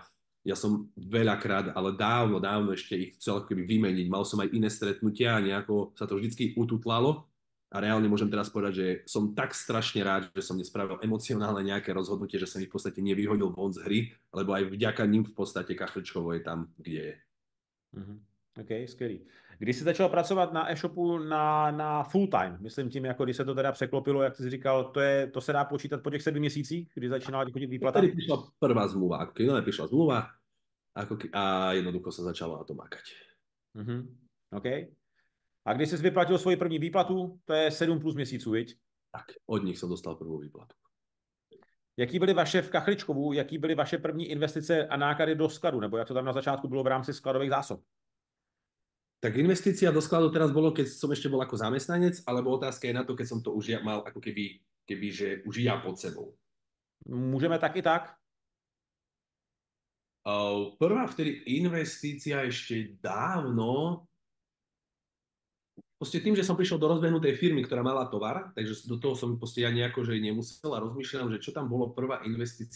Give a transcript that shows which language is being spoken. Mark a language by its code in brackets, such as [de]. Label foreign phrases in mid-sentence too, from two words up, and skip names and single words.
[sk] Ja som veľakrát, ale dávno ešte ich chcel ako keby vymeniť. Mal som aj iné stretnutia a nejako sa to vždycky ututlalo. A reálne môžem teraz povedať, že som tak strašne rád, že som nespravil emocionálne nejaké rozhodnutie, že som ich v podstate nevyhodil von z hry, lebo aj vďaka ním v podstate Kachličkovo je tam, kde je. [cs] OK, skvělý. Když jsi začal pracovat na e-shopu na [en] full time, [cs] myslím tím, jako když se to teda překlopilo, jak jsi říkal, to se dá počítat po těch 7 měsících, kdy začínala chodit výplata? [sk] Vtedy prišla prvá zmluva, ako keď prišla zmluva a jednoducho sa začalo na to makať. [cs] OK. A když jsi vyplatil svoji první výplatu, to je 7 plus měsíců, viď? [sk] Tak, od nich som dostal prvú výplatu. [cs] Jaký byly vaše v Kachličkovu, jaký byly vaše první investice a náklady do skladu, nebo jak to tam na začátku bylo v rámci skladových zásob? [sk] Tak investícia do skladu teraz bolo, keď som ešte bol ako zamestnanec, alebo otázka je na to, keď som to už mal ako keby že už ja pod sebou. Môžeme tak i tak? Prvá vtedy investícia ešte dávno, proste tým, že som prišiel do rozbehnutej firmy, ktorá mala tovar, takže do toho som proste ja nejako, že nemusel a rozmýšľam, že čo tam bolo prvá investícia.